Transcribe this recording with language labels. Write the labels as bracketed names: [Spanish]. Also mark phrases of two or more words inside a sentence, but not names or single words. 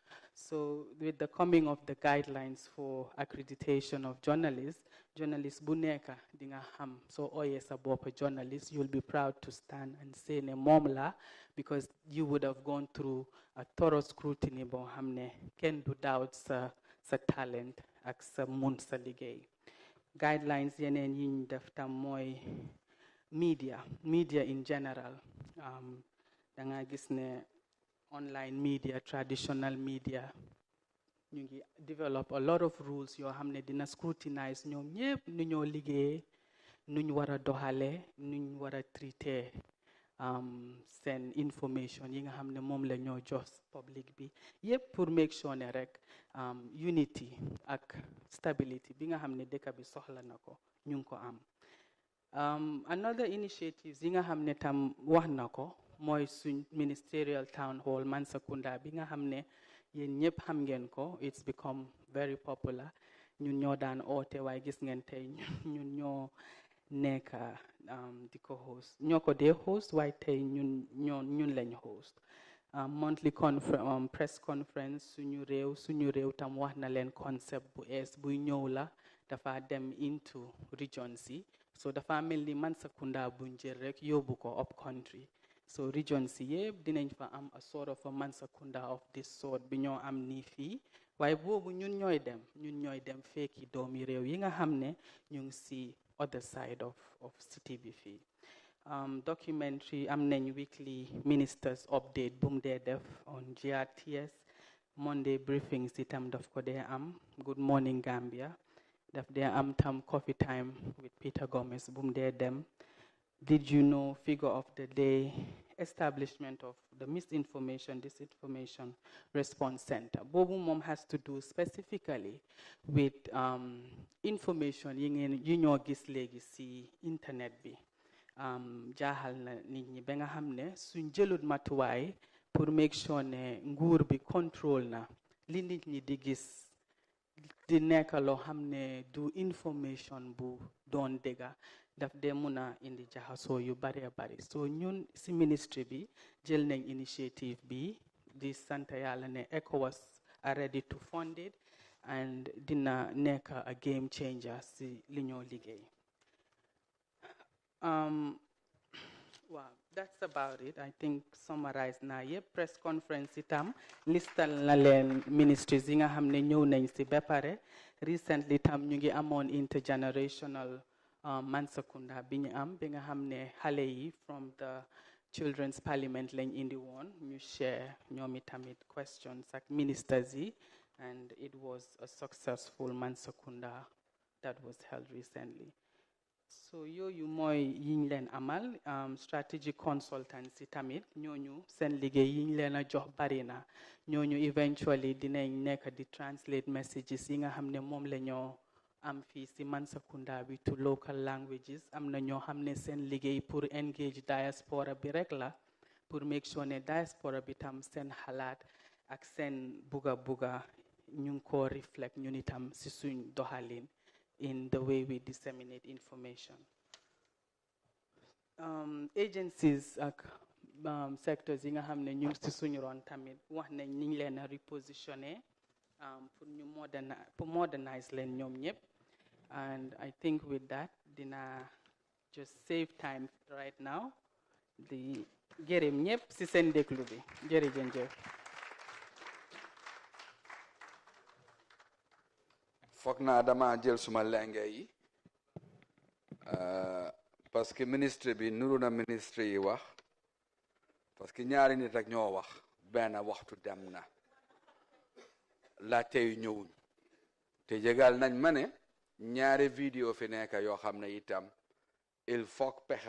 [English] So with the coming of the guidelines for accreditation of journalists [Wolof] bu nekk di nga xam soo ooyee sa bopp [English] journalist you'll be proud to stand and say [Wolof] ne moom la [English] because you would have gone through a thorough scrutiny [Wolof] boo xam ne kenn du doubt sa talent ak sa mun sa liggéey. Guidelines yeneen yi ñu def tam mooy [English] media in general. [Wolof] Da nga gis ne [English] online media traditional media [Wolof] ñu ngi [English] develop a lot of rules [Wolof] yoo xam ne dina scrutinize ñoom ñëpp nu ñoo liggéeyee nuñ war a doxalee nuñ war a traité send information yi nga xam ne moom la ñoo jox public bi yëpp pour [English] make sure [Wolof] ne rek unity ak stability bi nga xam ne dëkk bi soxla na ko ñu ngi ko am. [English] Another initiatives [Wolof] yi nga xam ne tam wax na ko mooy suñ Ministerial Townhall Mansa Kunda bi nga xam ne yéen ñëpp xam ngeen ko, [English] it's become very popular. [Wolof] ñun ñoo daan oote waaye gis ngeen tey ñun ñoo nekk di ko host ñoo ko dee host waaye tey ñun lañ host [English] monthly press conference [Wolof] suñu réew tam wax na leen concept bu ees buy ñëw la dafa dem [English] into region [Wolof] si so dafa mel ni Mansa Kunda buñ jël rek yóbbu ko [English] up country [Wolof] so region si yëpp dinañ fa am [English] a sort of a Mansa Kunda of this sort [Wolof] bi ñoo am nii fii waaye boobu ñun ñooy dem fekki doomi réew yi nga xam ne ñu ngi si [English] other side of city [Wolof] bi fii [English] documentary [Wolof] am nañ [English] weekly ministers update [Wolof] bu mu dee def [English] on GRTS Monday briefings [Wolof] itam daf ko dee am [English] Good Morning Gambia [Wolof] daf dee am tam [English] coffee time with Peter Gomez [Wolof] bu mu dee dem [English] Did you know figure of the day establishment of the disinformation response center. [Wolof] Bobu mom [English] has to do specifically with information [Wolof] yi ñoo gis léegi si internet bi jaaxal na nit ñi ba nga xam ne suñ jëlut matuwaay pour [English] make sure [Wolof] ne nguur bi contrôle na li nit ñi di gis di nekk loo xam ne du information bu doon dëgga daf dee mun a indi jaxasoo yu bari so ñun si ministry bi jël nañ initiative bi di sant yàlla ne [English] ECOWAS are ready to fund it [Wolof] and dina nekk [English] a game changer [Wolof] si li ñoo liggéey waaw [English] that's about it I think [Wolof] summarize naa yëpp [English] press conference [Wolof] itam listal na leen ministries yi nga xam ne ñëw nañ si ba pare recently tam ñu ngi amoon intergenerational Mansa Kunda bi ñu am bi nga xam ne xale yi [English] from the Children's Parliament [Wolof] lañ indi woon ñu share ñoom itamit questions ak ministers yi [English] and it was a successful Mansa Kunda that was held recently. [Wolof] So yooyu mooy yiñ leen amal [English] strategic consultants [Wolof] yi tamit ñooñu seen liggéey yiñ leen a jox bari na ñooñu eventually dinañ nekk di [English] translate messages [Wolof] yi nga xam ne moom la ñoo am fii si Mansa Kunda bi [English] to local languages [Wolof] am na ñoo xam ne seen liggéey pour [English] engage diaspora [Wolof] bi rek la pour [English] make sure [Wolof] ne diaspora bi tam seen xalaat ak seen buga ñu ngi ko reflect ñun itam si suñ doxalin [English] in the way we disseminate information. [Wolof] Agencies ak sectors yi nga xam ne ñu ngi si suñu ron tamit wax nañ niñ leen a repositionné pour ñu modernize leen ñoom ñëpp [English] and I think with that [Wolof] dina [English] just save time right now [Wolof] di gërëm ñëpp si seen déglu bi jërëjëf. foog naa dama jël suma lenge yi [French] parce que [Wolof] ministre bi nuru na ministre yi wax [French] parce que [Wolof] ñaari nit rek ñoo wax benn waxtu dem na laajte yu ñëwuñ te jégal nañ ma ne ñaari vidéo fi nekk yoo xam ne itam [French] il faut [Wolof] pexe